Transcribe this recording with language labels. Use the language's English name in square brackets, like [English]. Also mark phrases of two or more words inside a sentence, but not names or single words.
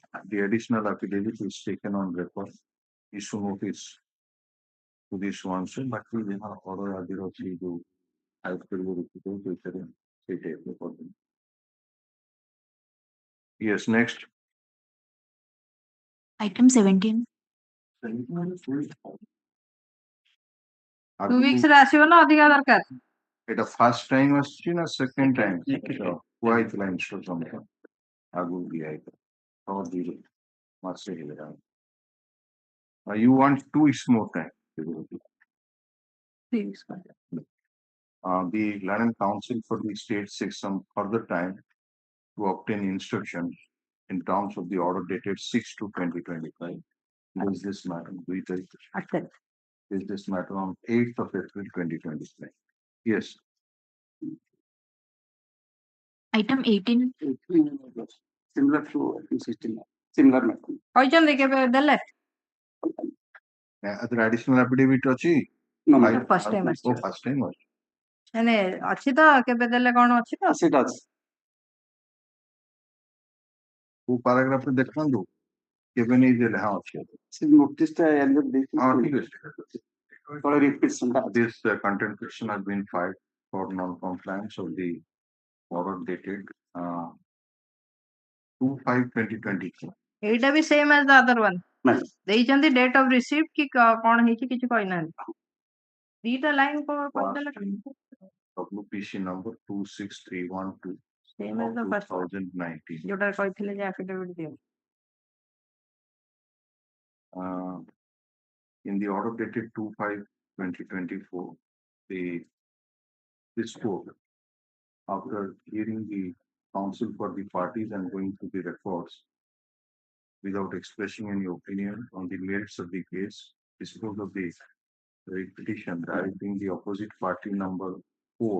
[English] The additional affidavit is taken on record. Issue notice to this one, so but we have order adhirosi to as per the representation. Yes, next. Item 17. [Odia] 2 weeks ରେ ଆସିବ ନା ଅଧିକା ଦରକାର? ଏଟା [English] first time [Odia] ଆସିଛି ନା [English] second time? [Odia] କୁହା ହେଇଥିଲା ଇନଷ୍ଟ୍ରକ୍ସନ୍ ଆଗକୁ ଦିଆ ହେଇଥିଲା ମାସେ ହେଇଗଲା। [English] You want 2 weeks more time? 3 weeks. The Land Council for the state seeks some further time to obtain instructions in terms of the order dated 6/2/2025. Is this matter? Is this matter on 8th of April 2025? Yes. Item 18. Similar to 16. Similar matter. [Odia] କହିଛନ୍ତି କେବେ ଦେଲେ? [English] Other additional affidavit ଅଛି? No, first time ଆସିଛି। First time ଅଛି। [Odia] ମାନେ ଅଛି ତ କେବେ ଦେଲେ କଣ ଅଛି ତ? ସେଟା ଅଛି। କୋଉ paragraph ରେ ଦେଖନ୍ତୁ କେବେ ନେଇ ଦେଲେ? ହଁ ଅଛି। ସେ notice ଟା ଏଣ୍ଡ ଦେଇକି ହଁ ଠିକ ଅଛି। ତଳେ repeat ଟା [English] This contempt petition has been filed for non-compliance of the order dated 2/5/2020. [Odia] ଏଇଟା ବି [English] ସେମ୍ as the other one. [Odia] ଦେଇଛନ୍ତି [English] date of receipt [Odia] କି କଣ ହେଇଛି କିଛି କହିନାହାନ୍ତି। ଦିଟା ଲାଇନ କହିଦେଲେ [English] WPC number 26312 same as the first one. 2019. [Odia] ଯୋଉଟା କହିଥିଲେ ଯେ affidavit ଦିଅ। [English] In the order dated 2/5/2024, this court, after hearing the counsel for the parties and going through the records, without expressing any opinion on the merits of the case, disposed of the petition directing the opposite party number 4.